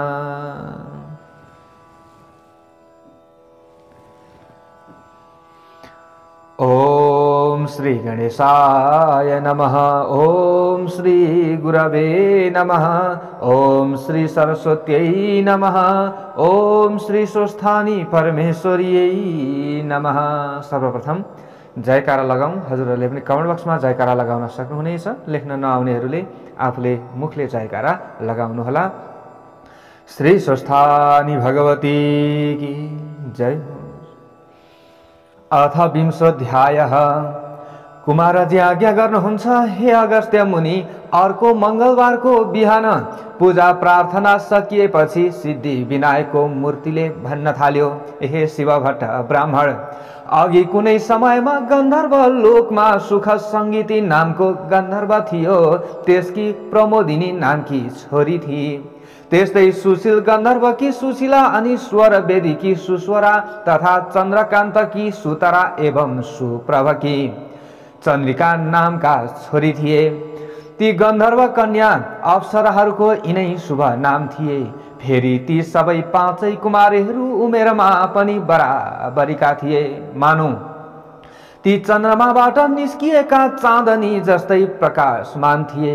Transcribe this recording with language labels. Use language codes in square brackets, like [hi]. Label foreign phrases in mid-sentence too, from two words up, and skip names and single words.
[sa] ओम श्री गणेशाय नमः। ओम श्री गुरवे नमः। ओम श्री सरस्वत्यै नमः। ओम श्री सुस्थानी परमेश्वर्यै नमः। [ne] सर्वप्रथम जयकारा लगाउँ। हजुरहरूले पनि कमेन्ट बक्समा जयकारा लगाउन सक्नुहुनेछ। लेख्न नआउनेहरूले आफूले मुखले जयकारा लगाउनुहोला। श्री स्वस्थानी भगवती की जय। [sa] अथ विंशोऽध्यायः। [ne] कुमारजी आज्ञा गर्नुहुन्छ हे अगस्त्य मुनि, अर्को मंगलबारको बिहान पूजा प्रार्थना सकिएपछि सिद्धि विनायकको मूर्तिले भन्न थाल्यो, हे शिव भट्ट ब्राह्मण, अघि कुनै समयमा गन्धर्व लोकमा सुख सङ्गीती नामको गन्धर्व थियो। त्यसकी प्रमोदिनी नामकी छोरी थिए। त्यस्तै सुशील गन्धर्वकी सुशीला अनि स्वर वेदीकी सुस्वरा तथा चन्द्रकान्तकी सुतरा एवं सुप्रभकी चन्द्रिका नामका छोरी थिए। ती गन्धर्व कन्या अप्सराहरूको यिनै शुभ नाम थिए। फेरि ती सबै पाँचै कुमारीहरू उमेरमा पनि बराबरीका थिए। मानौ ती चन्द्रमाबाट निस्किएका चाँदनी जस्तै प्रकाशमान थिए।